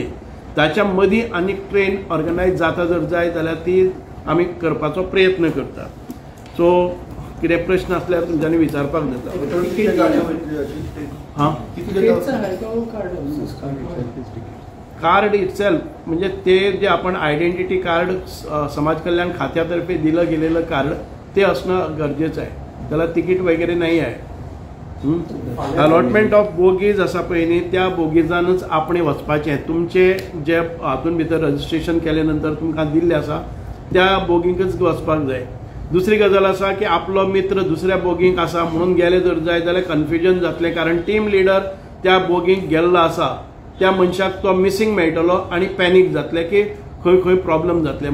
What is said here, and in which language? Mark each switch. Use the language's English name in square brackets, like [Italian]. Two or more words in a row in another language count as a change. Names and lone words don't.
[Konkani] ताच्या मदीं आनीक ट्रेन ऑर्गनायज जाता जर जाय जाल्यार ती आमी करपाचो प्रयत्न करतात. सो कितें प्रश्न आसल्यार तुमच्यांनी विचारपाक जाता. [Marathi] हां, [English] card itself [Marathi] म्हणजे ते जे आपण आयडेंटिटी कार्ड समाज कल्याण खात्यातर्फे दिलं गेलेलं कार्ड ते असणं गरजेचं आहे. त्याला तिकीट वगैरे नाही आहे. [English] allotment of bogies [Konkani] आसा पळय न्ही, त्या बोगीजानच आपण वचपाचें. तुमचे जे हातून भितर रजिस्ट्रेशन केले नंतर तुमकां दिल्ले आसा त्या बोगींकच वचपाक जाय. दुसरी गजाल आसा की आपलो मित्र दुसऱ्या बोगींक आसा म्हणून गेले जर जाय जाल्यार कन्फ्युजन जातलें, कारण [English] team leader [Konkani] त्या बोगींक गेल्लो आसा, त्या मनशाक तो मिसींग मेळटलो आनी पॅनीक जातलें की खंय खंय प्रॉब्लेम जातले.